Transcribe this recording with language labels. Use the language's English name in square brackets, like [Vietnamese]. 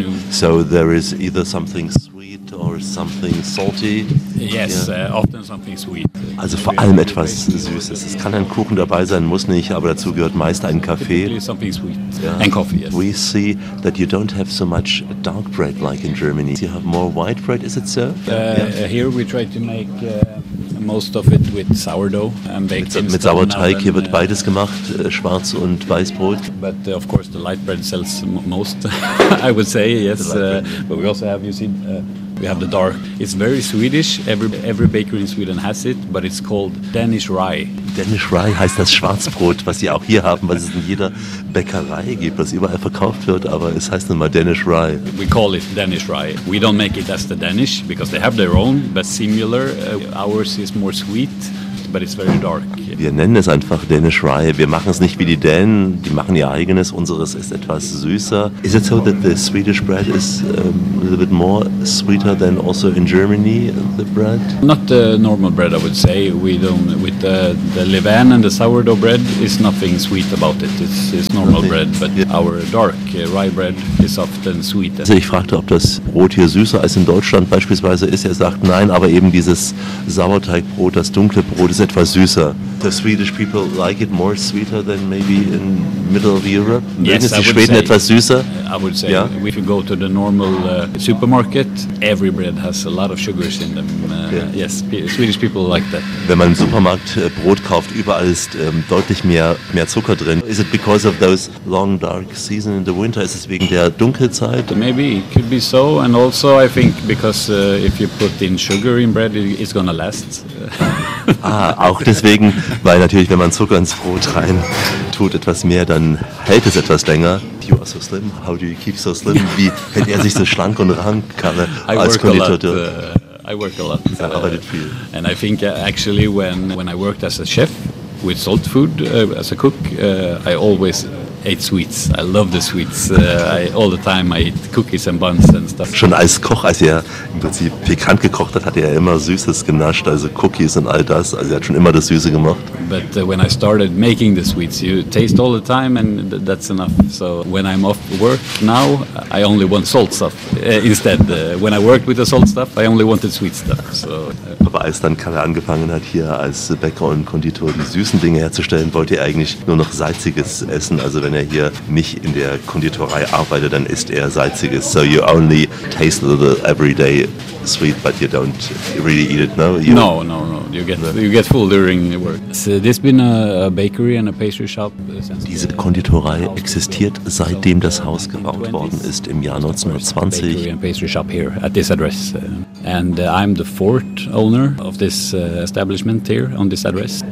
[English] So there is either something sweet or something salty. Yes, often something sweet. [German] Also vor allem etwas Süßes. Es kann ein Kuchen dabei sein, muss nicht, aber dazu gehört meist ein Kaffee. [English] Something sweet. Yeah. And coffee, yes. We see that you don't have so much dark bread like in Germany. You have more white bread, is it so? Here we try to make most of it with sourdough and baked. [German] Mit Sauerteig, hier wird beides gemacht, schwarz und weißbrot. [English] But of course the light bread sells most, I would say, yes. But we also have, you see, we have the dark. It's very Swedish. Every bakery in Sweden has it, but it's called Danish Rye. [German] Danish Rye heißt das Schwarzbrot, was sie auch hier haben, was es in jeder Bäckerei gibt, was überall verkauft wird, aber es heißt nun mal Danish Rye. [English] We call it Danish Rye. We don't make it as the Danish, because they have their own, but similar. Ours is more sweet, but it's very dark. [German] Wir nennen es einfach Danish Rye. Wir machen es nicht wie die Dänen. Die machen ihr eigenes. Unseres ist etwas süßer. [English] Is it so that the Swedish bread is a little bit more sweeter than also in Germany, the bread? Not the normal bread, I would say. We don't, with the Levain and the sourdough bread, is nothing sweet about it. It's normal bread, but our dark rye bread is often sweeter. [German] Also ich fragte, ob das Brot hier süßer als in Deutschland beispielsweise ist. Er sagt nein, aber eben dieses Sauerteigbrot, das dunkle Brot, ist etwas süßer. [English] The Swedish people like it more sweeter than maybe in middle of Europe. [German] Yes, ist die Schweden say, etwas süßer? [English] I would say, yeah? If you go to the normal supermarket, every bread has a lot of sugars in them. Yes, Swedish people like that. [German] Wenn man im Supermarkt Brot kauft, überall ist deutlich mehr Zucker drin. [English] Is it because of those long dark season in the winter? [German] Ist es wegen der Dunkelzeit? [English] Maybe it could be so, and also I think because if you put in sugar in bread, it's gonna last. [German] Ah, auch deswegen, weil natürlich, wenn man Zucker ins Brot rein tut, etwas mehr, dann hält es etwas länger. [English] You are so slim. How do you keep so slim? [German] Wie hält er sich so schlank und rank, Kalle, als Konditor? [English] I work a lot. [German] Er arbeitet viel. [English] And I think actually when I worked as a chef with salt food, as a cook, I always ate sweets. I love the sweets. All the time I eat cookies and buns and stuff. [German] Schon als Koch, als er im Prinzip pikant gekocht hat, hat er immer Süßes genascht, also Cookies und all das. Also er hat schon immer das Süße gemacht. [English] But when I started making the sweets, you taste all the time and that's enough. So when I'm off work now, I only want salt stuff. Instead, when I worked with the salt stuff, I only wanted sweet stuff. So. [German] Aber als dann Kalle angefangen hat, hier als Bäcker und Konditor die süßen Dinge herzustellen, wollte er eigentlich nur noch Salziges essen. Also wenn er hier nicht in der Konditorei arbeitet, dann isst er Salziges. [English] So you only taste a little every day sweet, but you don't really eat it, no? No. You get full during the work. So there's been a bakery and a pastry shop. [German] Diese Konditorei existiert, seitdem das Haus gebaut worden ist, im Jahr 1920. [English] Bakery and pastry shop here at this address. And I'm the fourth owner of this establishment here on this address.